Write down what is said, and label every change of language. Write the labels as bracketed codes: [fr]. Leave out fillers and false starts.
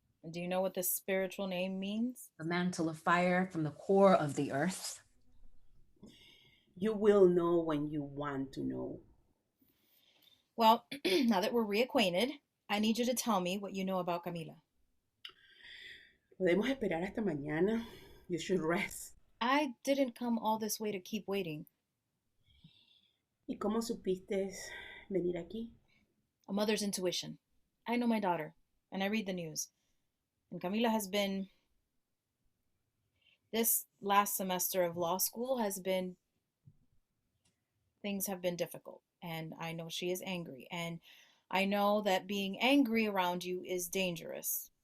[en] Do you know what this spiritual name means? The mantle of fire from the core of the earth. You will know when you want to know. Well, now that we're reacquainted, I need you to tell me what you know about Camila. [es] ¿Podemos esperar hasta mañana? [en] You should rest. I didn't come all this way to keep waiting. [es] ¿Y cómo supiste venir aquí? [en] A mother's intuition. I know my daughter, and I read the news. And Camila has been. This last semester of law school has been. Things have been difficult, and I know she is angry, and I know that being angry around you is dangerous.